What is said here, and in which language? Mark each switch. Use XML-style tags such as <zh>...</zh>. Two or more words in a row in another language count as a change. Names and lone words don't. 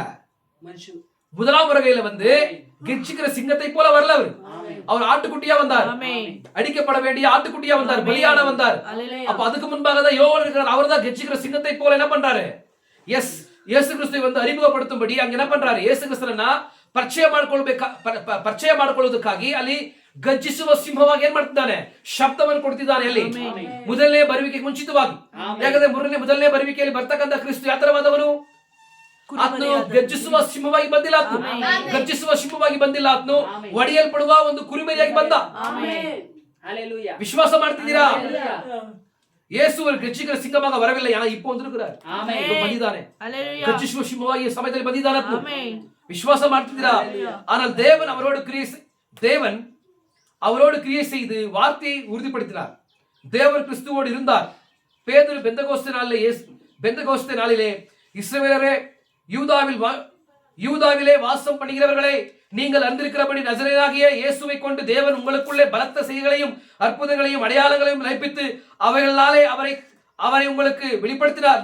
<ta>முதலாம் வருகையில வந்து கர்ஜிக்கிற சிங்கத்தை போல வரல. அவர் ஆட்டுக்குட்டியா வந்தார். அடிக்கப்பட வேண்டிய ஆட்டுக்குட்டியா வந்தார், பலியான வந்தார். அப்ப அதுக்கு முன்பாக தான் யோவான் இருக்கிறார். அவர் தான் கர்ஜிக்கிற சிங்கத்தை போல என்ன பண்றாரு? எஸ், இயேசு கிறிஸ்துவை வந்து அறிமுகப்படுத்தும்படி அங்க என்ன பண்றாரு?</ta> <kn>இயேசು ಕ್ರಿಸ್ತನನ್ನ ಪರಿಚಯ ಮಾಡಿಕೊಳ್ಳುವುದಕ್ಕಾಗಿ ಅಲ್ಲಿ ಗರ್ಜಿಸುವ ಸಿಂಹವಾಗಿ ಏನ್ ಮಾಡ್ತಿದ್ದಾನೆ? ಶಬ್ದವನ್ನು ಕೊಡ್ತಿದ್ದಾನೆ. ಅಲ್ಲಿ ಮೊದಲನೇ ಬರುವಿಕೆಗೆ ಮುಂಚಿತವಾಗಿ. ಯಾಕಂದ್ರೆ ಮೊದಲನೇ ಬರುವಿಕೆಯಲ್ಲಿ ಬರ್ತಕ್ಕಂಥ ಕ್ರಿಸ್ತು ಯಾವ ತರವಾದವನು? ಆತನು ಗರ್ಜಿಸುವ ಸಿಂಹವಾಗಿ ಬಂದಿಲ್ಲ. ಆತನು ಗರ್ಜಿಸುವ ಸಿಂಹವಾಗಿ ಬಂದಿಲ್ಲ. ಆತನು ಒಡೆಯಲ್ಪಡುವ ಒಂದು ಕುರಿಮರಿಯಾಗಿ ಬಂದ. ವಿಶ್ವಾಸ ಮಾಡ್ತಿದ್ದೀರಾ?</kn> <ta>இயேசு ஒரு கர்ஜிக்கிற சிங்கமாக வரவில்லை. ஆனா இப்போ வந்திருக்கிறார்.</ta> <kn>ಬಂದಿದ್ದಾನೆ. ಗರ್ಜಿಸುವ ಸಿಂಹವಾಗಿ ಈ ಸಮಯದಲ್ಲಿ ಬಂದಿದ್ದಾನೆ. விசுவாசம் ಮಾಡ್ತಿದ್ದೀರಾ?</kn> <ta>ஆனால் தேவன் அவரோடு கிரியை செய்து வார்த்தையை உறுதிப்படுத்தினார். தேவன் கிறிஸ்துவோடு இருந்தார். பேதுரு பெந்தகோஸ்தே நாளிலே இஸ்ரவேலரே, யூதாவிலே வாசம் பண்ணுகிறவர்களே, நீங்கள் அறிந்திருக்கிறபடி நசரேயனாகிய இயேசுவை கொண்டு தேவன் உங்களுக்குள்ளே பலத்த செய்திகளையும் அற்புதங்களையும் அடையாளங்களையும் நினைப்பித்து அவைகளாலே அவரை உங்களுக்கு வெளிப்படுத்தினார்.</ta>